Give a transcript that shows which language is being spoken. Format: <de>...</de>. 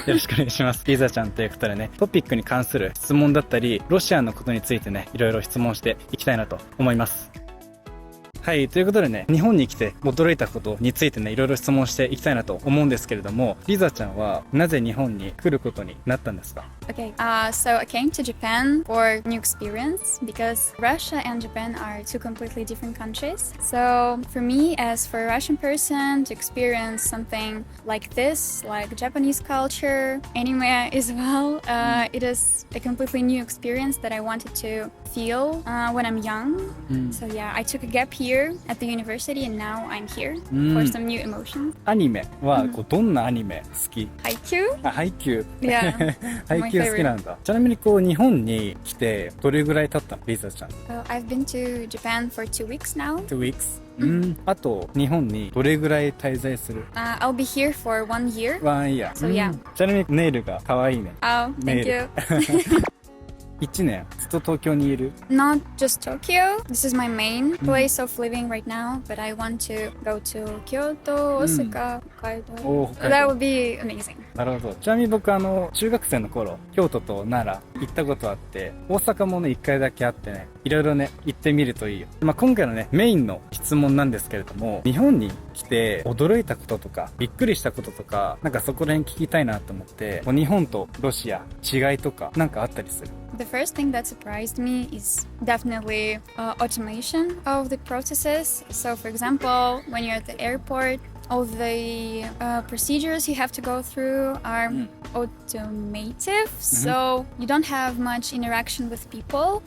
<ja>よろしくお願いします。リザちゃんということでね、トピックに関する質問だったり、ロシアのことについてね、いろいろ質問していきたいなと思います。はい、ということでね、日本に来て驚いたことについてね、いろいろ質問していきたいなと思うんですけれども、リザちゃんはなぜ日本に来ることになったんですか？</ja> <en>Okay, so I came to Japan for new experience because Russia and Japan are two completely different countries. So for me, as for a Russian person, to experience something like this, like Japanese culture, anime as well, it is a completely new experience that I wanted to feel when I'm young. So yeah, I took a gap here at the university and now I'm here for some new emotions.</en> <ja>アニメはどんなアニメ好き？ハイキュー？ハイキュー。</ja> <en>Yeah.</en> <ja>ハイキュー好きなんだ。ちなみに日本に来てどれぐらい経ったの？リザちゃん。</ja> <en>I've been to Japan for 2 weeks now. 2 weeks?</en> <ja>あと日本にどれぐらい滞在する？</ja> <en>I'll be here for 1 year. 1 year. So yeah.</en> <ja>ちなみにネイルが可愛いね。</ja> <en>Oh, thank you.</en> <ja>1年ずっと東京にいる？</ja> <en>Not just Tokyo. This is my main place of living right now, but I want to go to Kyoto, Osaka, Hokkaido. That would be amazing.</en> <ja>なるほど。ちなみに僕中学生の頃、京都と奈良行ったことあって、大阪もね、1回だけあってね、いろいろね、行ってみるといいよ。今回のね、メインの質問なんですけれども、日本に来て驚いたこととか、びっくりしたこととか、なんかそこら辺聞きたいなと思って、日本とロシア、違いとか、なんかあったりする？</ja> <en>The first thing that surprised me is definitely automation of the processes. So, for example, when you're at the airport, all the procedures you have to go through are automative, so you don't have much interaction with people.</en>